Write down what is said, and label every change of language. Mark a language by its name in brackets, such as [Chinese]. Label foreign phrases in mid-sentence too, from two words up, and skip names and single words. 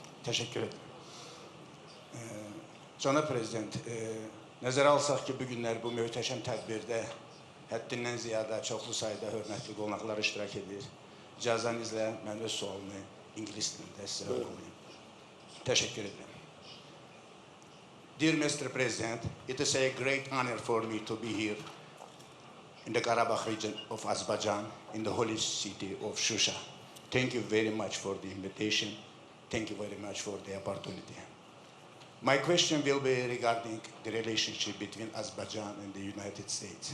[Azerbaijani] Təşəkkür edirəm. Cənab Prezident, nəzərə alsaq ki, bu günlər bu möhtəşəm tədbirdə həddindən ziyadə çoxlu sayda hörmətli qonaqlar iştirak edir. İcazənizlə mən öz sualımı İngilis dilində sizə oxuyayım. Təşəkkür edirəm. [English] Dear Mr. President, it is a great honor for me to be here in the Karabakh region of Azerbaijan, in the holy city of Shusha. Thank you very much for the invitation. Thank you very much for the opportunity. My question will be regarding the relationship between Azerbaijan and the United States.